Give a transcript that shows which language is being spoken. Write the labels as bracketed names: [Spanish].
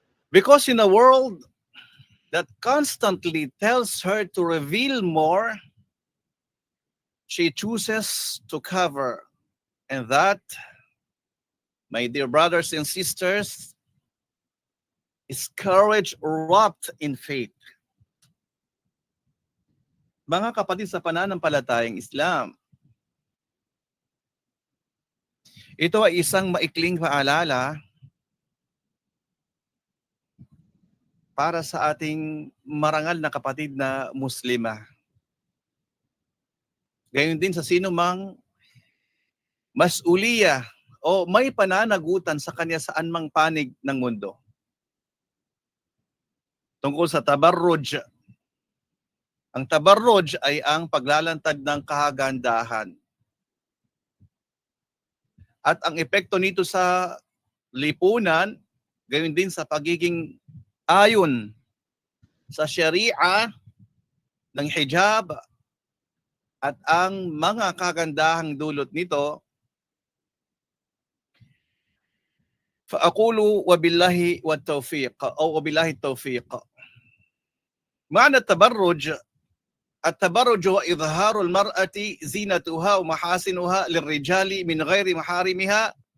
[English] Because in a world that constantly tells her to reveal more, she chooses to cover. And that, my dear brothers and sisters, is courage wrapped in faith. [Filipino] Mga kapatid sa pananampalatayang Islam, ito ay isang maikling paalala para sa ating marangal na kapatid na Muslima. Gayon din sa sino mang mas-uliya o may pananagutan sa kanya saan mang panig ng mundo. Tungkol sa tabarruj. Ang tabarruj ay ang paglalantad ng kagandahan. At ang epekto nito sa lipunan, gayon din sa pagiging ayon sa Sharia ng hijab at ang mga kagandahang dulot nito, [Arabic] فأقول وبالله والتوفيق أو وبالله التوفيق. معنى التبرج هو إظهار المرأة زينتها ومحاسنها للرجال من غير محارمها.